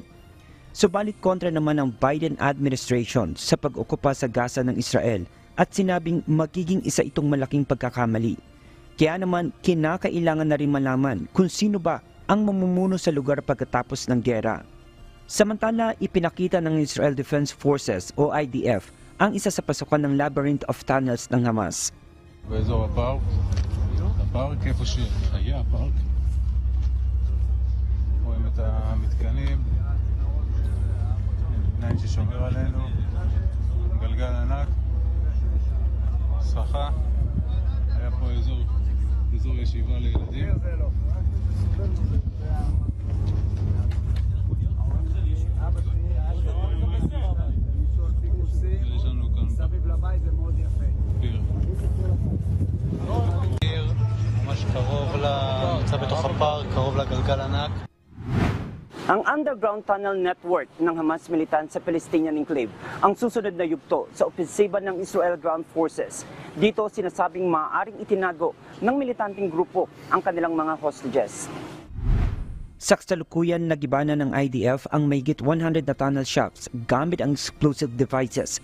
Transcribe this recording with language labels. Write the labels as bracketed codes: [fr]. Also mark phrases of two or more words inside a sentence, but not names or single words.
[tl] Subalit kontra naman ang Biden administration sa pag-okupa sa Gaza ng Israel at sinabing magiging isa itong malaking pagkakamali. Kaya naman kinakailangan na rin malaman kung sino ba ang mamumuno sa lugar pagkatapos ng giyera. Samantala, ipinakita ng Israel Defense Forces o IDF ang isa sa pasukan ng [en] labyrinth of tunnels [tl] ng Hamas. [he] באזור הפארק איפה שהיה הפארק. רואים את המתקנים, בניין ששומר עלינו, גלגל ענק, סככה, היה פה אזור ישיבה לילדים. יש לנו כאן סביב לבית זה מאוד יפה. ממש קרוב נמצא בתוך הפארק, קרוב לגלגל ענק. [tl] Ang [en] underground tunnel network [tl] ng Hamas militant sa [en] Palestinian enclave [tl] ang susunod na yugto sa opensiba ng Israel Ground Forces. Dito sinasabing maaaring itinago ng militanteng grupo ang kanilang mga hostages. Sa kasalukuyan, nagiba na ng IDF ang mahigit 100 na [en] tunnel shafts [tl] gamit ang [en] explosive devices.